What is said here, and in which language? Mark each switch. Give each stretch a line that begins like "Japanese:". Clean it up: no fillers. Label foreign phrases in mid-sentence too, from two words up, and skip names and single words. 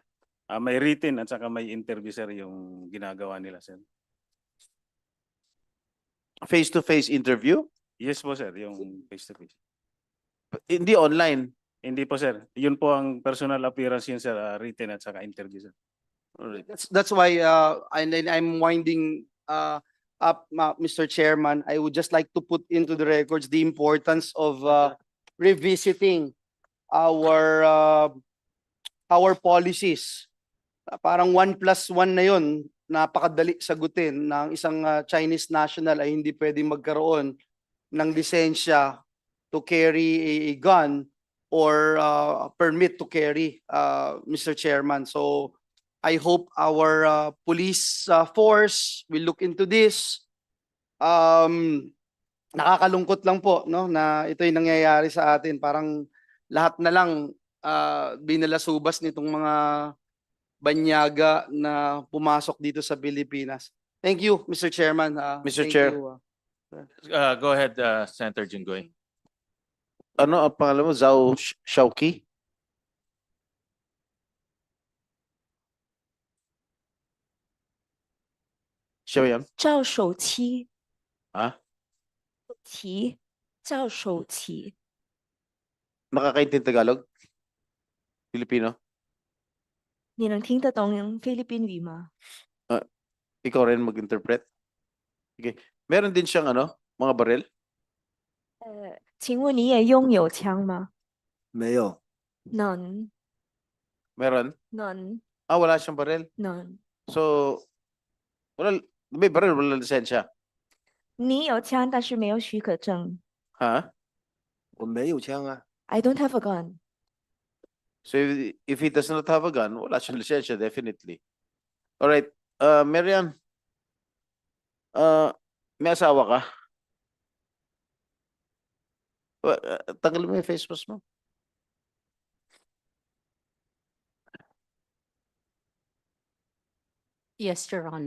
Filipino: May written at saka may
English: interview, sir,
Filipino: yung ginagawa nila, sir.
English: Face-to-face interview?
Filipino: Yes po, sir, yung face-to-face. Hindi online? Hindi po, sir. Yun po ang
English: personal appearance
Filipino: yun, sir, written at saka
English: interview, sir. That's why I'm winding Mr. Chairman, I would just like to put into the records the importance of revisiting our our policies.
Filipino: Parang 1+1 na yun, napakadali sagutin ng isang Chinese national ay hindi pwedeng magkaroon ng lisensya
English: to carry a gun or permit to carry, Mr. Chairman. So I hope our police force will look into this.
Filipino: Nakakalungkot lang po no na ito'y nangyayari sa atin. Parang lahat na lang binalasubas nitong mga banyaga na pumasok dito sa Pilipinas.
English: Thank you, Mr. Chairman. Mr. Thank Chair. you, Go ahead, Senator Jinggoy.
Filipino: Ano ang pangalan mo? Zhao Shaoqi? Siya ba yan?
Chinese: 赵守期
Filipino: Ha?
Chinese: 期赵守期
Filipino: Nakakaintindi Tagalog? Filipino?
Chinese: 你能听得懂菲律宾语吗？
Filipino: Ikaw rin mag-interpret? Okay. Meron din siyang ano? Mga baril?
Chinese: 请问你也拥有枪吗？没有，能
Filipino: Meron?
Chinese: 能
Filipino: Wala siyang baril.
Chinese: 能，
Filipino: So, may baril, wala lisensya.
Chinese: 你有枪但是没有许可证。
Filipino: Ha?
Chinese: 我没有枪啊。
English: I don't have a gun. So, if he does not have a gun,
Filipino: wala siyang lisensya, definitely. Alright. Marian, may asawa ka? Tanggalin mo yung
English: face mask
Filipino: mo.
English: Yes, Your Honor.